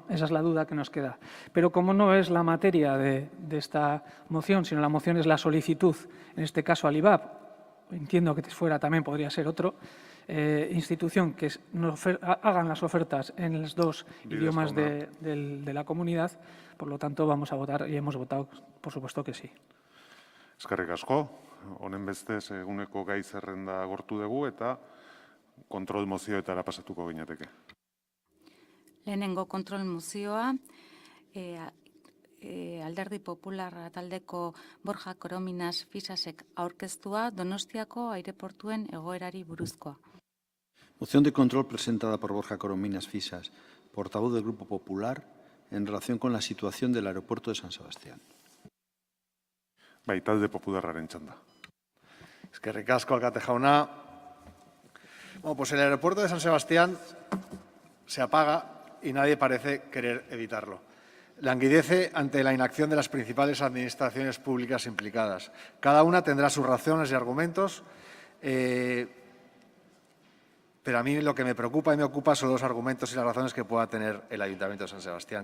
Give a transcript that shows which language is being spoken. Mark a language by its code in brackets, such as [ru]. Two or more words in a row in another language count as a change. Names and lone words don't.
[es] Esa es la duda que nos queda. Pero como no es la materia de esta moción, sino la moción es la solicitud, en este caso al IBAP, entiendo que fuera también podría ser otro, institución que hagan las ofertas en los dos idiomas de la comunidad. Por lo tanto, vamos a votar y hemos votado, por supuesto, que sí. [eu] Eskerrik asko. Honen bestez eguneko gai zerrenda agortu dugu eta kontrol mozioetara pasatuko ginateke. Lehenengo kontrol mozioa, Alderdi Popularra taldeko Borja Korominas Fisasek aurkeztua Donostiako aireportuen egoerari buruzkoa. [es] Moción de control presentada por Borja Corominas Fisas, portavoz del Grupo Popular, en relación con la situación del aeropuerto de San Sebastián. [eu] Bai, talde popularraren txanda. Eskerrik asko, alkate jauna. [es] Bueno, pues el aeropuerto de San Sebastián se apaga y nadie parece querer evitarlo. Languidece ante la inacción de las principales administraciones públicas implicadas. Cada una tendrá sus razones y argumentos, pero a mí lo que me preocupa y me ocupa son los argumentos y las razones que pueda tener el Ayuntamiento de San Sebastián.